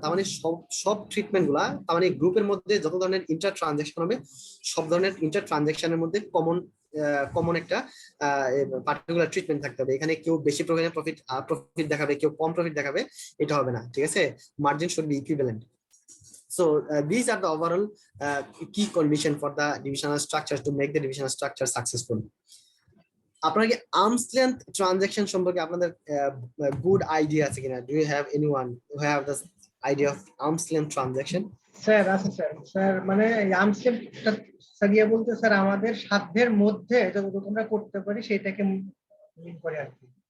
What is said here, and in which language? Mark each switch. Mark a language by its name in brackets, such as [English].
[Bangla] তার মানে সব ট্রিটমেন্ট গুলা, তার মানে গ্রুপের মধ্যে যত ধরনের ইন্টার ট্রানজাকশন হবে, সব ধরনের ইন্টার ট্রানজাকশনের মধ্যে কমন একটা পার্টিকুলার ট্রিটমেন্ট থাকতে হবে। এখানে কেউ বেশি পরিমাণে প্রফিট দেখাবে, কেউ কম প্রফিট দেখাবে, এটা হবে না, ঠিক আছে। [English] Margin should be equivalent. So these are the overall key condition for the divisional structure to make the divisional structure successful. [Bangla] আপনার কি আর্মস লেন্থ ট্রানজাকশন সম্পর্কে আপনাদের গুড আইডিয়া আছে কিনা? [English] Do you have anyone who have the idea of arm's length transaction? [Bangla] Sir আছে sir. Sir মানে arms length সারিয়া বলতে sir আমাদের সাধ্যের মধ্যে যতটুকু আমরা করতে পারি সেটাকে মিন করে আর কি।